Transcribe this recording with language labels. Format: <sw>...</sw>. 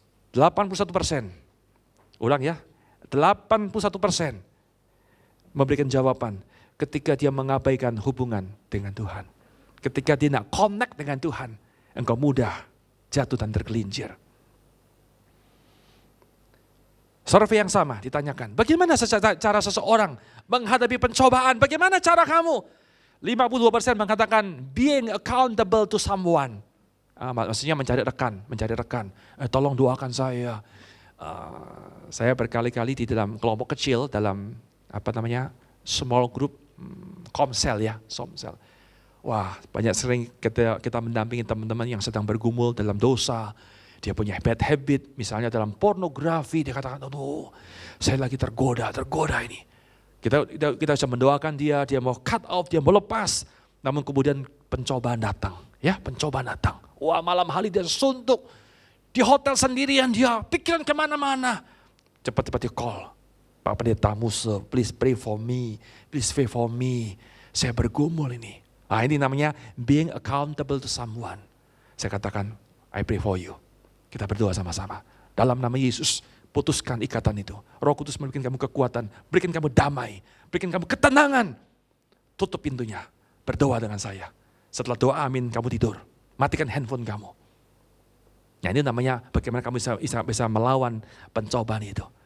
<id>81%. Ulang ya, 81% memberikan jawaban ketika dia mengabaikan hubungan dengan Tuhan. Ketika dia tidak connect dengan Tuhan, engkau mudah jatuh dan tergelincir. Survei yang sama ditanyakan, bagaimana cara seseorang menghadapi pencobaan? Bagaimana cara kamu?</id> <en>52%</en> <id>mengatakan</id> <en>being accountable to someone.</en> <id>Maksudnya mencari rekan. Tolong doakan saya. Saya berkali-kali di dalam kelompok kecil, dalam small group, komsel. Wah, banyak sering kita mendampingi teman-teman yang sedang bergumul dalam dosa. Dia punya bad habit, misalnya dalam pornografi, dia katakan, aduh saya lagi tergoda ini. Kita bisa mendoakan dia mau cut off, dia mau lepas. Namun kemudian pencobaan datang. Wah, malam hari dia suntuk. Di hotel sendirian dia, pikiran kemana-mana. Cepat-cepat dia call. Pak Pendeta</id> <en>Muse, please pray for me. Please pray for me.</en> <id>Saya bergumul ini. Ini namanya</id> <en>being accountable to someone.</en> <id>Saya katakan,</id> <en>I pray for you.</en> <id>Kita berdoa sama-sama. Dalam nama Yesus, putuskan ikatan itu. Roh Kudus memberikan kamu kekuatan, berikan kamu damai, berikan kamu ketenangan. Tutup pintunya, berdoa dengan saya. Setelah doa amin, kamu tidur. Matikan handphone kamu. Ini namanya bagaimana kamu bisa melawan pencobaan itu.</id>